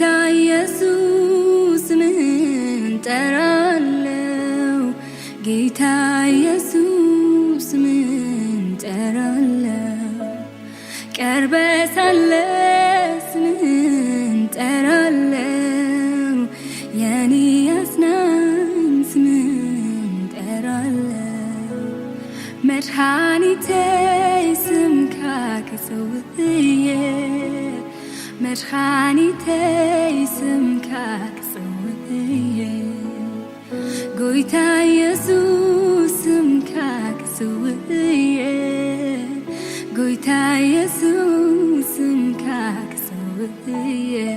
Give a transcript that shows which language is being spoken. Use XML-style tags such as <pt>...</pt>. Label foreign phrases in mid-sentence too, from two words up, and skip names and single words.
<am>ኢየሱስ ስምህን ጠራለው ጌታ ኢየሱስ ስምህን ጠራለው ቀርበ ሳለ ስምህን ጠራለው የኔ አጽናኝ ስምህን ጠራለው መድኃኒቴ</am> <ti>ስምካ ከሰውዬ መድኃኒቴ ስምካ ከሰውዬ ጎይታ ኢየሱስ ስምካ ከሰውዬ ጎይታ ኢየሱስ ስምካ ከሰውዬ</ti>